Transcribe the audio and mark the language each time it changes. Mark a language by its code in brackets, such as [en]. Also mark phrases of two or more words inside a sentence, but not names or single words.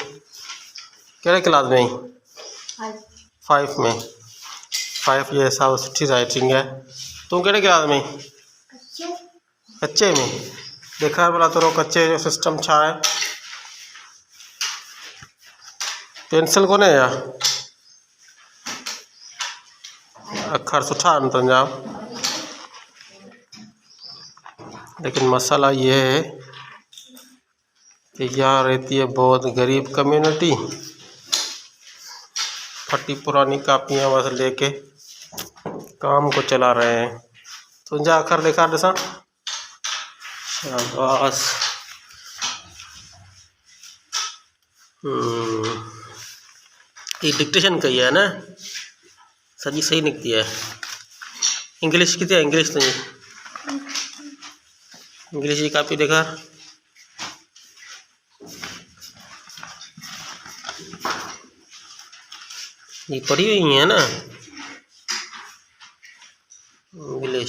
[sd] केड़े क्लास में? 5 में। [hi] 5 ये सब सुठी राइटिंग है। [sd] तू केड़े क्लास में? कच्चे में। देखा भला थोरो कच्चे जो सिस्टम छा है। पेंसिल कोन्हे छा? अखर सुठा आहिनि तुंहिंजा, [hi] लेकिन मसला ये है कि यहाँ रहती है बहुत गरीब कम्युनिटी। फटी पुरानी कापियाँ बस लेके काम को चला रहे हैं। [sd] तुंहिंजा अखर ॾेखार ॾिसां। शाबाश। [hi] ये डिक्टेशन कही है ना, सजी सही निकती है। इंग्लिश कितनी है? इंग्लिश तुझी इंग्लिश की कापी देखा। ये पढ़ी हुई है ना इंग्लिश?